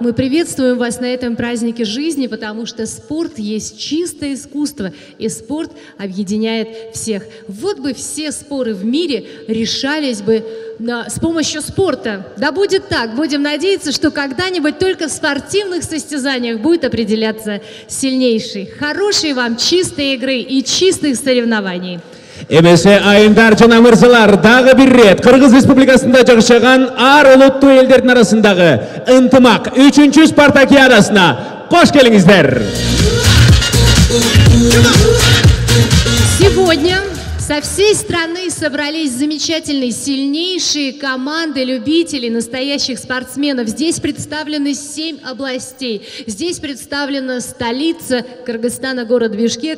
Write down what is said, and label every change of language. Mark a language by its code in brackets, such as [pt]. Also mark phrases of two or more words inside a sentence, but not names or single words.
[ru] Мы приветствуем вас на этом празднике жизни, потому что спорт есть чистое искусство, и спорт объединяет всех. Вот бы все споры в мире решались бы с помощью спорта. Да будет так. Будем надеяться, что когда-нибудь только в спортивных состязаниях будет определяться сильнейший. Хорошей вам чистой игры и чистых соревнований. [ky] Эмесе айымдар жана мырзалар, дагы бир рет Кыргыз Республикасында жашаган ар улуттуу элдердин арасындагы Ынтымак 3-чү спартакиадасына кош келиңиздер. [ru] Сегодня со всей страны собрались замечательные, сильнейшие команды любителей, настоящих спортсменов. Здесь представлены 7 областей. Здесь представлена столица Кыргызстана, город Бишкек.